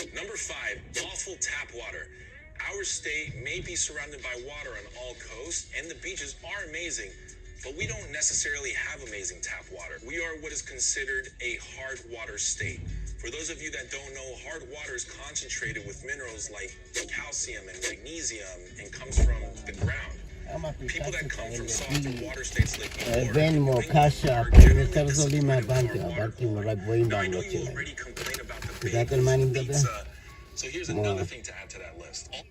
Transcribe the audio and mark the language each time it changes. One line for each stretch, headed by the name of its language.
English: Number 5, awful tap water. Our state may be surrounded by water on all coasts, and the beaches are amazing, but we don't necessarily have amazing tap water. We are what is considered a hard water state. For those of you that don't know, hard water is concentrated with minerals like calcium and magnesium and comes from the ground. People that come from softer water states like
Hebrew: Venmo, Cash App, הם יותר זולים מהבנקים, הבנקים נורא גבוהים בעמלות שלהם. יודעת על מה אני מדבר?
English: So here's another thing to add to that list.